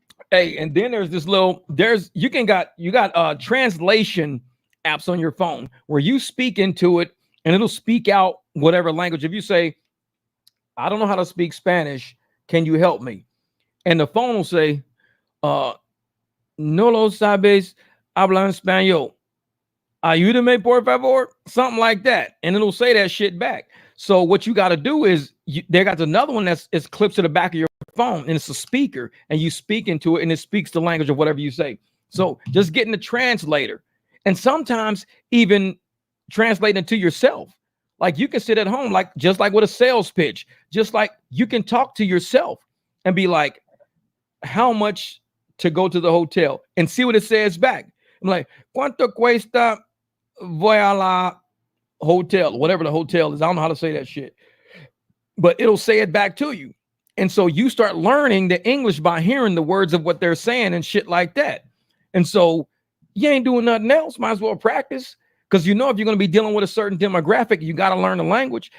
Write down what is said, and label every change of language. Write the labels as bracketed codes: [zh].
[en] Hey, and then there's you got translation apps on your phone where you speak into it and it'll speak out whatever language. If you say, I don't know how to speak Spanish, can you help me? And the phone will say, [es] no lo sabes hablar español. Ayúdame, por favor. [en] Something like that. And it'll say that shit back. So what you got to do is, they got another one that's clipped to the back of your phone, and it's a speaker, and you speak into it, and it speaks the language of whatever you say. So just getting the translator, and sometimes even translating to yourself. Like, you can sit at home, like just like with a sales pitch, just like you can talk to yourself and be like, how much to go to the hotel, and see what it says back. I'm like, [es] ¿cuánto cuesta voy a la hotel? [en] Whatever the hotel is. I don't know how to say that shit, but it'll say it back to you. And so you start learning the English by hearing the words of what they're saying and shit like that. And so you ain't doing nothing else. Might as well practice, because if you're going to be dealing with a certain demographic, you got to learn the language.